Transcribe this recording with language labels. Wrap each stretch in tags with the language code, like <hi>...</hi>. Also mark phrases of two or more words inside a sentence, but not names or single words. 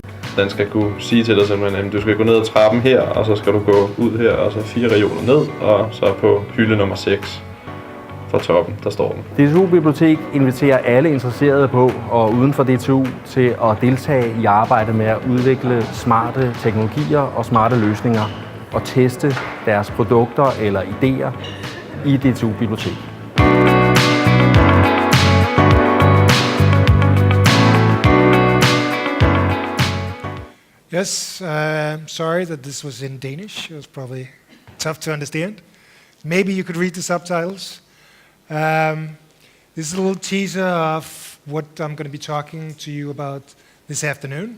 <da>Den skal kunne sige til dig simpelthen, at du skal gå ned ad trappen her, og så skal du gå ud her, og så 4 reoler ned, og så på hylde nummer 6 fra toppen, der står den. DTU Bibliotek inviterer alle interesserede på og uden for DTU til at deltage i arbejdet med at udvikle smarte teknologier og smarte løsninger og teste deres produkter eller idéer i DTU Bibliotek.</da> <en>Yes, sorry that this was in Danish. It was probably tough to understand. Maybe you could read the subtitles. This is a little teaser of what I'm going to be talking to you about this afternoon.</en>